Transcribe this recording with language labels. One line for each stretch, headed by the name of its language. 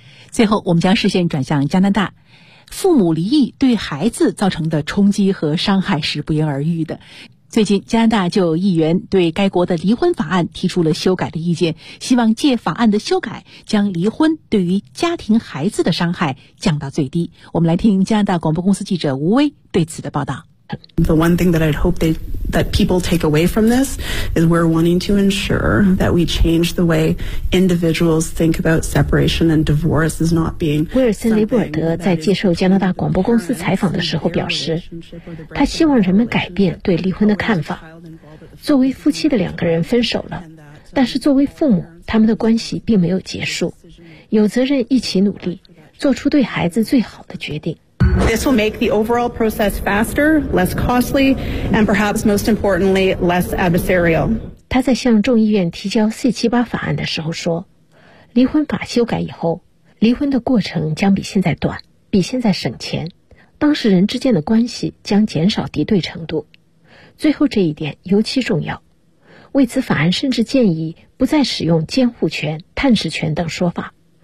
Chinese: 最后，我们将视线转向加拿大。父母离异对孩子造成的冲击和伤害是不言而喻的。最近，加拿大就有议员对该国的离婚法案提出了修改的意见，希望借法案的修改将离婚对于家庭孩子的伤害降到最低。我们来听加拿大广播公司记者吴威对此的报道。
English: The one thing that I'd hope that people take away from this is we're wanting to ensure that we change the way individuals think about separation and divorce is not being.
Chinese: 威尔森·雷布尔德在接受加拿大广播公司采访的时候表示，他希望人们改变对离婚的看法。作为夫妻的两个人分手了，但是作为父母，他们的关系并没有结束，有责任一起努力，做出对孩子最好的决定。
English: This will make the overall process faster, less costly, and perhaps most importantly, less adversarial.
Chinese: 他在向众议院提交 C78 法案的时候说，离婚法修改以后，离婚的过程将比现在短，比现在省钱，当事人之间的关系将减少敌对程度。最后这一点尤其重要。为此，法案甚至建议不再使用监护权、探视权等说法。